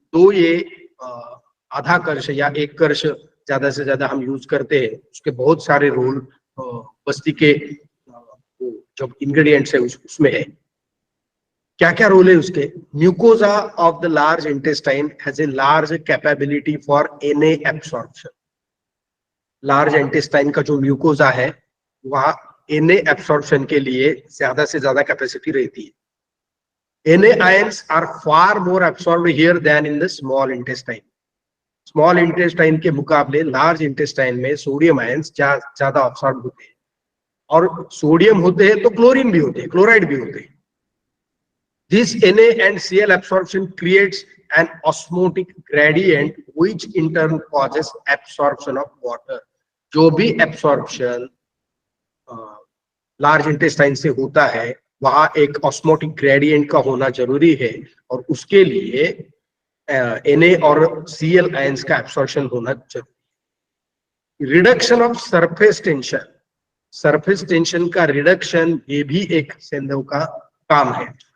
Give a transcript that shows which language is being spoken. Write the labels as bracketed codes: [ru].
[hi] तो ये आधा कर्ष या 1 कर्ष ज्यादा से ज्यादा हम यूज करते हैं, उसके बहुत सारे रोल बस्ती के जो इंग्रेडिएंट्स है उसमें है. क्या क्या रोल है उसके? [en] Mucosa of the large intestine has a large capability for Na absorption. [hi] Large intestine का जो म्यूकोजा है वहां Na एब्सॉर्प्शन के लिए ज्यादा से ज्यादा कैपेसिटी रहती है. [en] Na ions are far more absorbed here than in the small intestine. [hi] Small intestine के मुकाबले लार्ज इंटेस्टाइन में सोडियम आयंस ज्यादा अब्सॉर्ब होते हैं. और सोडियम होते हैं तो क्लोरीन भी होते हैं, क्लोराइड भी होते हैं. [en] This Na and Cl absorption creates an osmotic gradient which in turn causes absorption of water. [hi] जो भी एब्सॉर्प्शन लार्ज इंटेस्टाइन से होता है वहां एक ऑस्मोटिक ग्रेडियंट का होना जरूरी है, और उसके लिए Na और Cl आयंस का एब्सॉर्प्शन होना जरूरी. [en] reduction of surface tension, [hi] surface tension का रिडक्शन, ये भी एक सेंधव का काम है.